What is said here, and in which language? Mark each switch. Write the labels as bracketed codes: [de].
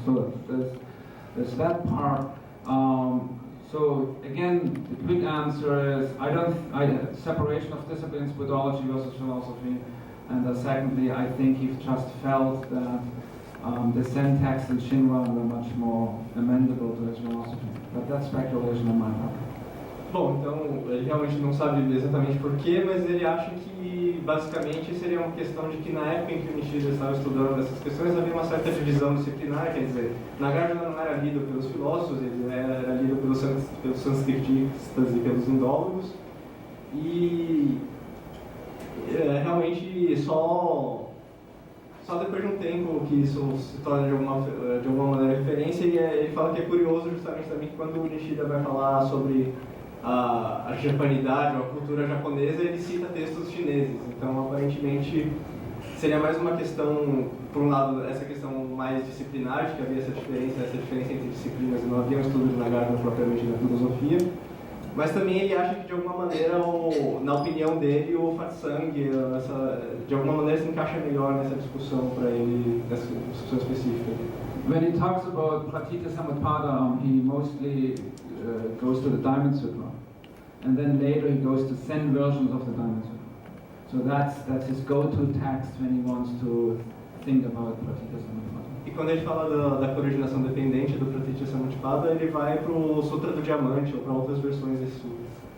[en] So there's that part. So again, the quick answer is separation of disciplines, Buddhology versus philosophy, and secondly, I think he just felt that the Zen texts in Shinran were much more amendable to his philosophy. But that's speculation on my part. [pt] Bom, então ele realmente não sabe exatamente porquê, mas ele acha que basicamente seria uma questão de que na época em que o Nishida estava estudando essas questões havia uma certa divisão disciplinar, quer dizer, Nagarjuna não era lido pelos filósofos, ele era lido pelos sanskritistas e pelos indólogos, e realmente só depois de um tempo que isso se torna de alguma maneira referência, e ele fala que é curioso justamente também que quando o Nishida vai falar sobre a japanidade ou a cultura japonesa, ele cita textos chineses. Então, aparentemente, seria mais uma questão, por um lado, essa questão mais disciplinar, de que havia essa diferença entre disciplinas, e não havia um estudo de Nagarjuna propriamente na filosofia, mas também ele acha que, de alguma maneira, na opinião dele, o Fatsang, de alguma maneira, se encaixa melhor nessa discussão para ele, nessa discussão específica. [en] When he talks about Pratitya Samutpada, he mostly goes to the Diamond Sutra, and then later he goes to Zen versions of the Diamond Sutra. So that's his go-to text when he wants to think about Pratitya Samutpada. [pt] E quando ele fala da originação dependente do Pratitya Samutpada, ele vai para o Sutra do Diamante ou para outras versões desse sutra.